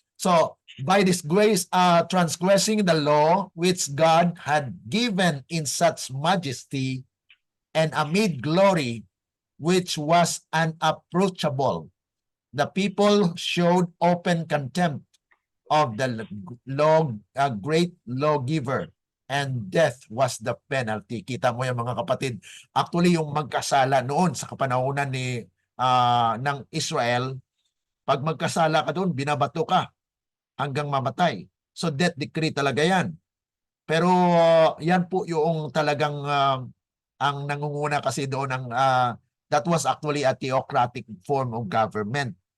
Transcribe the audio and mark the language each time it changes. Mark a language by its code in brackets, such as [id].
[en] So, by this grace, transgressing the law which God had given in such majesty and amid glory, which was unapproachable. The people showed open contempt of the great lawgiver, and death was the penalty. [tl] Kita mo yung mga kapatid, actually yung magkasala noon sa kapanahunan ng Israel, pag magkasala ka doon, binabato ka hanggang mamatay. So death decree talaga yan. Pero yan po yung talagang ang nangunguna kasi doon [en] that was actually a theocratic form of government.